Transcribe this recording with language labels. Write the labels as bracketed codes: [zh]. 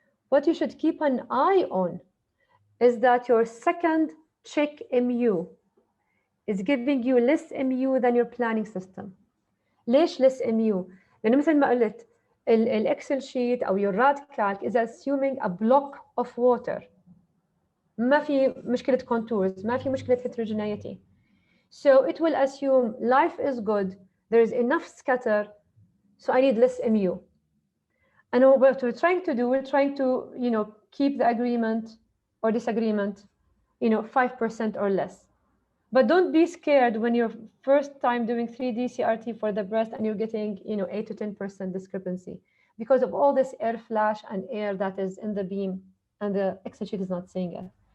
[en] What you should keep an eye on is that your second check MU is giving you less MU than your planning system. [ar] ليش [en] less MU؟ [ar] لأنه مثل ما قلت الإكسل شيت أو [en] your rad calc is assuming a block of water. [ar] ما في مشكلة contours، ما في مشكلة heterogeneity. [en] So it will assume life is good, there is enough scatter, so I need less MU. And what we're trying to do, we're trying to, keep the agreement or disagreement, 5% or less. But don't be scared when you're first time doing 3D CRT for the breast and you're getting, 8 to 10% discrepancy because of all this air flash and air that is in the beam and the Excel sheet is not seeing it.